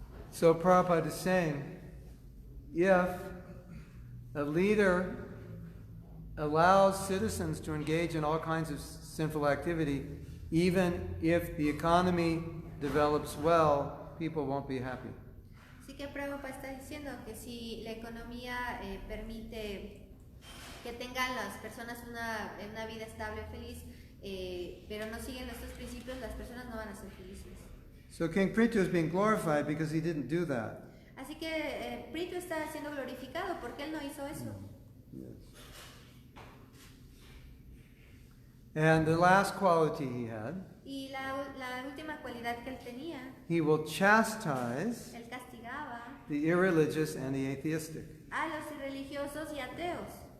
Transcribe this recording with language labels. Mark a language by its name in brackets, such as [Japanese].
[English] So Prabhupada is saying, if a leader allows citizens to engage in all kinds of sinful activity, even if the economy develops well, people won't be happy. [Spanish] Así que Prabhupada está diciendo que si la economía permite que tengan las personas una vida estable o feliz, pero no siguen estos principios, las personas no van a ser felices. [English] So King Pṛthu is being glorified because he didn't do that. [Spanish] Así que Pṛthu está siendo glorificado porque él no hizo eso. [English] Yes. And the last quality he had, [Spanish] Y la última cualidad que él tenía, [English] he will chastise [Spanish] él castigaba [English] the irreligious and the atheistic. [Spanish] a los irreligiosos y ateos.